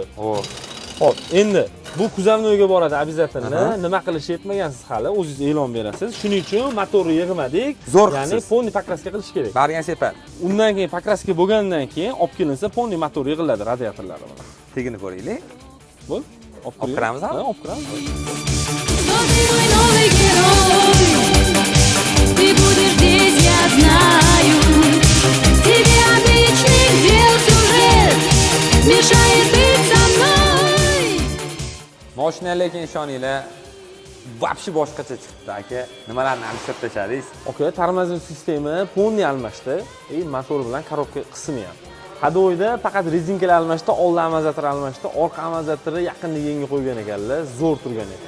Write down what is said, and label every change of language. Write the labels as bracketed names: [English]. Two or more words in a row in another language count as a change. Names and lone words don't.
[Uzbek] Xo'p, endi bu kuzovnoyga boradi обязательно. Nima qilish yetmagansiz hali, o'zingiz e'lon berasiz. Shuning uchun motorni yig'madik. Ya'ni polni pokraska qilish kerak. Bargan separ. Undan keyin pokraska bo'lgandan keyin olib kelinsa polni motor yig'iladi radiatorlari bilan. Tegini ko'raylik. Bo'l. Olib kiramiz ha? Olib kiramiz. [Russian] Новый герой, ты будешь здесь, я знаю. Тебе обычных дел сюжет мешает быть со мной. [Uzbek] Mashina lekin ishoninglar, вообще boshqacha chiqdi aka. Nimalarni alishtirib tashladingiz? Okay, tormozniy sistema polni almashdi, motor bilan korobka qismi ham. Hadovoyda faqat rezinkalar almashdi, old amortizator almashdi, orqa amortizatori yaqinda yangi qo'ygan ekanlar, zo'r turgan ekan.